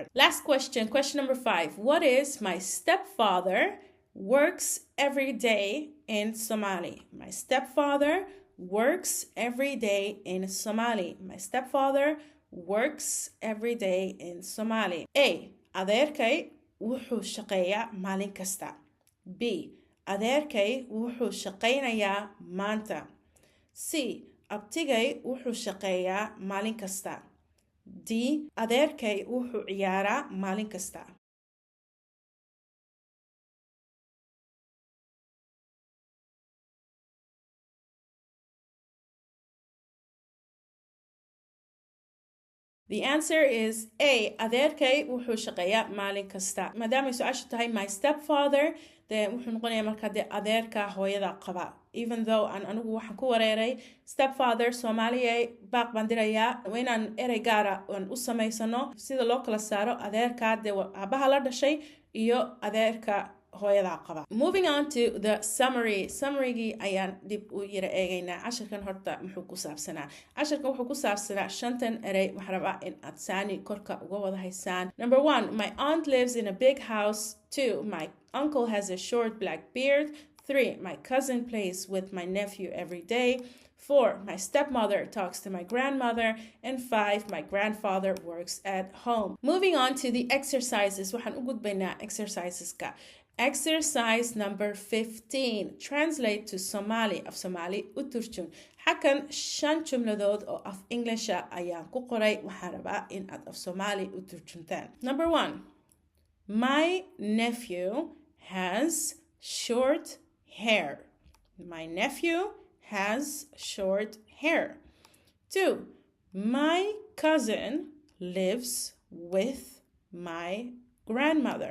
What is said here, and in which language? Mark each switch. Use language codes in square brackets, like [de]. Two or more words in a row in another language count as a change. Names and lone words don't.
[en] Last question, question number 5. What is my stepfather works every day in Somali? My stepfather works every day in Somali. My stepfather works every day in Somali. A. [so] adeerkay wuxuu shaqeeyaa maalin kasta. [en] B. [so] adeerkay wuxuu shaqaynayaa maanta. [en] C. [so] abtigay wuxuu shaqeeyaa maalin kasta. [en] D. [so] adeerkay wuxuu ciyaaraa maalin kasta. [en] The answer is A. [so] adeerkay wuxuu shaqeeyaa maalin kasta. maadaama su-aashu tahay [en] my stepfather [so] dee wuxuu noqonayaa markaa dee adeerka hooyada qaba. [en] Even though [so] aan anigu waxaan ku wareeray stepfather Soomaaliya baaq baan dirayaa waa inaan erey gaara aan u samaysano sida loo kala saaro adeerka dee aabaha la dhashay iyo adeerka hooyada qaba. [en] Moving on to the summary. [so] Summary-gii ayaan dib u yara eegaynaa. casharkan horta muxuu ku saabsanaa? casharkan wuxuu ku saabsanaa shantan erey waxaan rabaa in aad saani korka uga wada haysaan. [en] Number 1, my aunt lives in a big house. 2, my uncle has a short black beard. 3, my cousin plays with my nephew every day. 4, my stepmother talks to my grandmother. And 5, my grandfather works at home. Moving on to the exercises. [so] waxaan u gudbaynaa exerciseska. [en] Exercise number 15. Translate to Somali. [so] Af Somali u turjun. xakan 5 jumladood oo af English ayaan ku qoray waxaan rabaa in aad af Somali u turjuntaan. [en] Number 1. My nephew has short hair. My nephew has short hair. 2. My cousin lives with my grandmother.